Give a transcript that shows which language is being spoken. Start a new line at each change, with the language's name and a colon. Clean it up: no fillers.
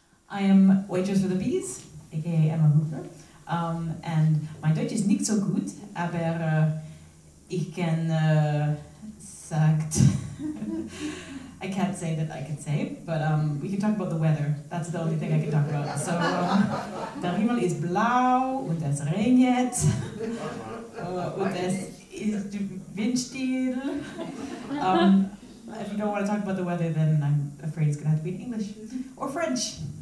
English: I am waitress for the bees, aka Emma Hooper, and my Deutsch is
German: nicht so gut, aber ich kann sagt.
English: I can't say that I can say, but we can talk about the weather. That's the only thing I can talk about.
German: So der Himmel ist blau und es regnet und es ist windstill.
English: If you don't want to talk about the weather, then I'm afraid it's going to have to be in English or French.